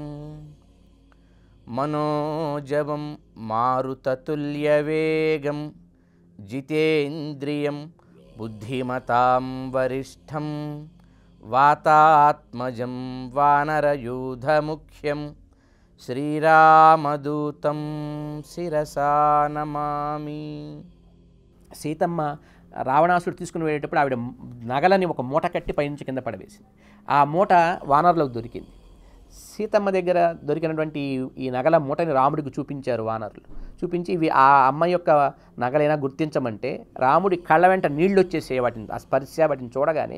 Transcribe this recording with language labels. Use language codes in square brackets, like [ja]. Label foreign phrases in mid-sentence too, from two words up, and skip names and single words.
[sa] मनोजवं मारुततुल्यवेगं जितेन्द्रियं बुद्धिमतां वरिष्ठं वातात्मजं वानरयूथमुख्यं श्रीरामदूतं शिरसा नमामि। [te] సీతమ్మ రావణాసుడు తీసుకుని వెళ్ళేటప్పుడు ఆవిడ నగలని ఒక మూట కట్టి పైనుంచి కింద పడవేసింది. ఆ మూట వానరులకు దొరికింది. సీతమ్మ దగ్గర దొరికినటువంటి ఈ నగల మూటని రాముడికి చూపించారు వానరులు. చూపించి ఇవి ఆ అమ్మ యొక్క నగలైనా గుర్తించమంటే రాముడి కళ్ళ వెంట నీళ్లు వచ్చేసే వాటిని ఆ స్పర్శ వాటిని చూడగానే.